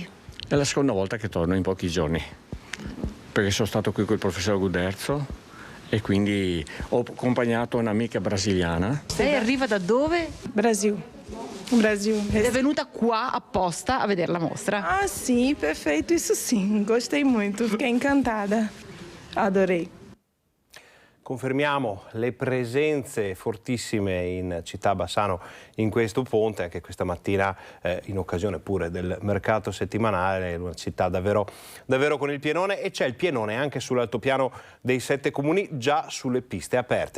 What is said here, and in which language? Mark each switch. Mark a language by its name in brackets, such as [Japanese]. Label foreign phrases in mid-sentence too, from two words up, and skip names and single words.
[Italian] È la seconda volta che torno in pochi giorni, perché sono stato qui col professor Guderzo e quindi ho accompagnato un'amica brasiliana. Lei arriva da dove? Brasil. Ed è venuta qua apposta a vedere la mostra? Ah, sì, perfetto, [Portuguese] isso sim. Gostei muito, fiquei encantada. Adorei. [Italian] Confermiamo le presenze fortissime in città Bassano in questo ponte, anche questa mattina in occasione pure del mercato settimanale, una città davvero con il pienone, e c'è il pienone anche sull'altopiano dei 7 comuni, già sulle piste aperte.